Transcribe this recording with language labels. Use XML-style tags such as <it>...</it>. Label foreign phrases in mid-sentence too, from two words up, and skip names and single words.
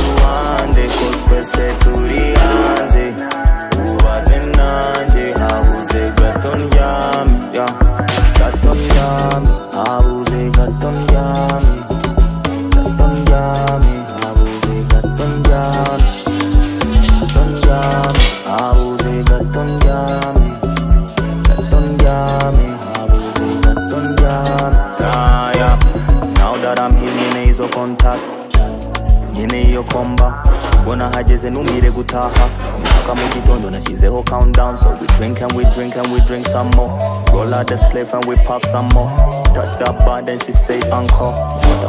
<rn>uwande ko twese turi hanze ubaze nanjye habuze gato ndyame gato ndyame habuze gato ndyame gato ndyame habuze gato ndyame gato ndyame habuze gato ndyame gato ndyame habuze gato ndyame.</rn> <en>Now that I'm here</en> <rn>nyene izo contact nyene iyo komba bona hageze numire gutaha mpaka mu gitondo nashyizeho countdown,</rn> <en>so we drink and we drink and we drink some more, roll out the spliff and we puff some more, touch that bar then she say encore.</en>